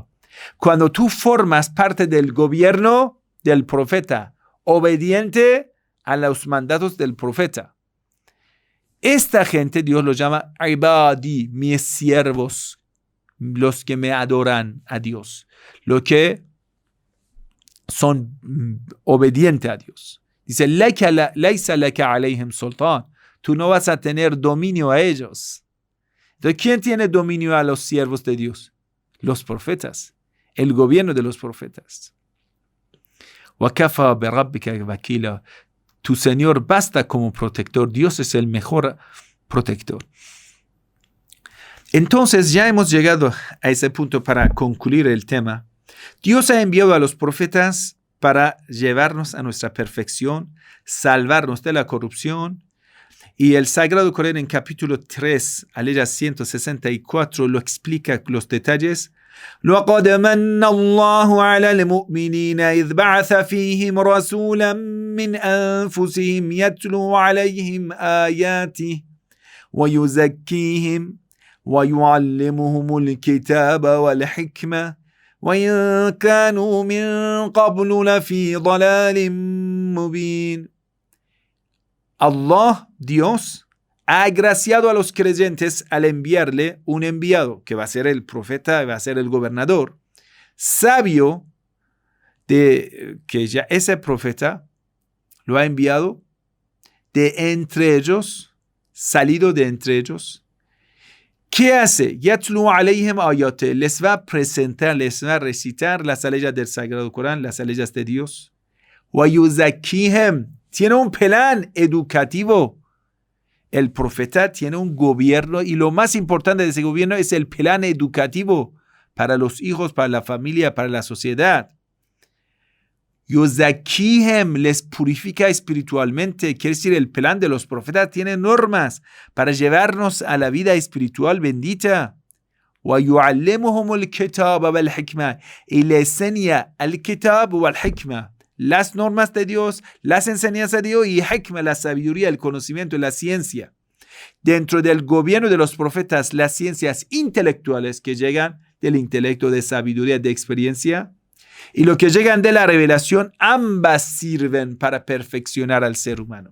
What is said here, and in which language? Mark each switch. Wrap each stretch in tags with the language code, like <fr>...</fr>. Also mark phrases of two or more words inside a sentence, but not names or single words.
<es>Cuando tú formas parte del gobierno del profeta, obediente a los mandatos del profeta, esta gente Dios los llama ibadi, mis siervos, los que me adoran a Dios, los que son obedientes a Dios. Dice,</es> <ar>لَيْسَ لَكَ عَلَيْهِمْ سُلْطَانٌ.</ar> <es>Tú no vas a tener dominio a ellos. Entonces, ¿quién tiene dominio a los siervos de Dios? Los profetas. El gobierno de los profetas.</es> <ar>وَكَفَى بِرَبِّكَ وَكِيلًا.</ar> <es>Tu Señor basta como protector. Dios es el mejor protector. Entonces, ya hemos llegado a ese punto para concluir el tema. Dios ha enviado a los profetas para llevarnos a nuestra perfección, salvarnos de la corrupción. Y el Sagrado Corán en capítulo 3, aleya 164, lo explica los detalles.</es> <ar>لَقَدْ مَنَّ اللَّهُ عَلَى الْمُؤْمِنِينَ إِذْ بَعَثَ فِيهِمْ رَسُولًا مِّنْ أَنفُسِهِمْ يَتْلُو عَلَيْهِمْ آيَاتِهِ وَيُزَكِّيهِمْ وَيُعَلِّمُهُمُ الْكِتَابَ وَالْحِكْمَةَ وَإِن كَانُوا مِن قَبْلُ لَفِي ضَلَالٍ مُبِينٍ.</ar> <es>Allah, Dios, ha agraciado a los creyentes al enviarle un enviado, que va a ser el profeta, va a ser el gobernador, sabio de que ya ese profeta lo ha enviado de entre ellos, salido de entre ellos. ¿Qué hace?</es> <ar>يَتْلُو عَلَيْهِمْ آيَاتِ.</ar> <es>Les va a presentar, les va a recitar las leyes del Sagrado Corán, las leyes de Dios.</es> <ar>وَيُزَكِّيهِمْ.</ar> <es>Tiene un plan educativo. El profeta tiene un gobierno, y lo más importante de ese gobierno es el plan educativo para los hijos, para la familia, para la sociedad. Yuzakkihim, les purifica espiritualmente. Quiere decir, el plan de los profetas tiene normas para llevarnos a la vida espiritual bendita.</es> <ar>وَيُعَلِّمُهُمُ الْكِتَابَ وَالْحِكْمَةَ.</ar> <es>Y le enseña</es> <ar>الْكِتَابَ وَالْحِكْمَةَ,</ar> <es>las normas de Dios, las enseñanzas de Dios, y hikma, la sabiduría, el conocimiento y la ciencia. Dentro del gobierno de los profetas, las ciencias intelectuales que llegan del intelecto, de sabiduría, de experiencia, y lo que llegan de la revelación, ambas sirven para perfeccionar al ser humano.</es>